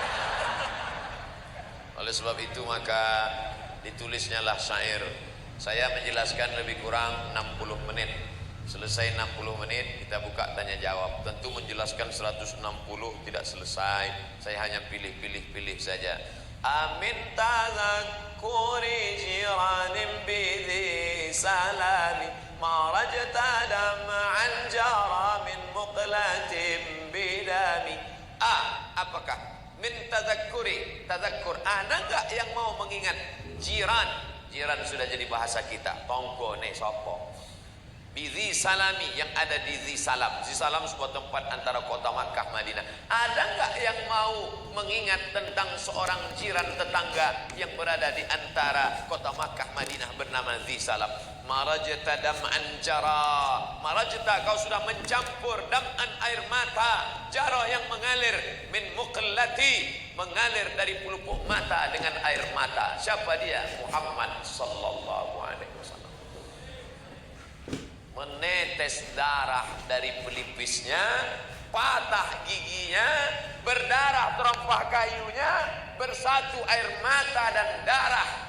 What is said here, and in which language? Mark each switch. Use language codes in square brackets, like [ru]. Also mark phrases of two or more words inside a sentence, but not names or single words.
[id] Oleh sebab itu maka ditulisnya lah syair. Saya menjelaskan lebih kurang 60 menit. Selesai 60 menit kita buka tanya jawab. Tentu menjelaskan 160 tidak selesai. Saya hanya pilih saja. [ar] أمن تذكر جيران بذي سلم مزجت دمعا جرى من مقلة بدم. [id] Apakah [ar] من تذكر تذكر, [id] ada enggak yang mau mengingat jiran? Jiran sudah jadi bahasa kita. [jv] Tonggo ne sopo. [ar] بذي سلم [id] yang ada di Zi Salam. Zi Salam sebuah tempat antara kota Makkah Madinah. Ada nggak yang mau mengingat tentang seorang jiran tetangga yang berada di antara kota Makkah Madinah bernama Zi Salam? [ar] مزجت دمعا جرى. Marajta, [id] kau sudah mencampur dam'an air mata, jara yang mengalir, [ar] من مقلة, [id] mengalir dari pelupuk mata dengan air mata. Siapa dia? Muhammad [ar] صلى الله عليه وسلم. [id] Menetes darah dari pelipisnya, patah giginya, berdarah terompah kayunya, bersatu air mata dan darah.